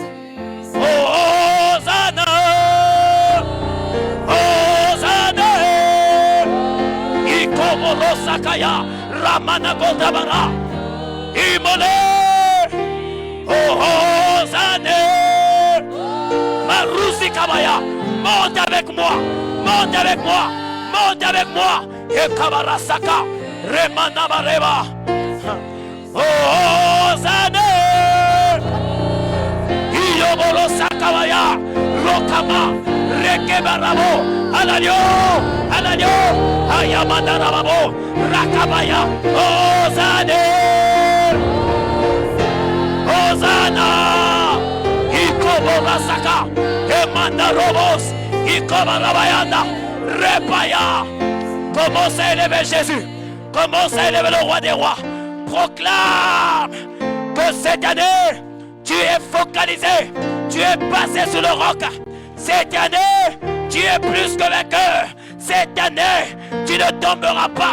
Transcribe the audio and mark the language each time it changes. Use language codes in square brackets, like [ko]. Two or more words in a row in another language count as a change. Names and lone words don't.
[fr] Hosanna. Hosanna. Ikomorosa kaya. Ramana godabara. Imole. Hosanna. Marusi kabaya. Monte avec moi. Monte avec moi. Monte avec moi. Et kabarasaka. Remanda Bareba. Hosanna. Iyobolo Sakabaya. Rokama. Rekebarabo. Alanyo. Ayamanda Rababo. Rakabaya. Hosanna. Hosanna. Ikobola Saka. Emanda Robos. Ikobarabaya. Repaya. Commence à élever Jésus. Commence à élever le roi des rois. Proclame que cette année, tu es focalisé. Tu es passé sur le roc. Cette année, tu es plus que vainqueur. Cette année, tu ne tomberas pas.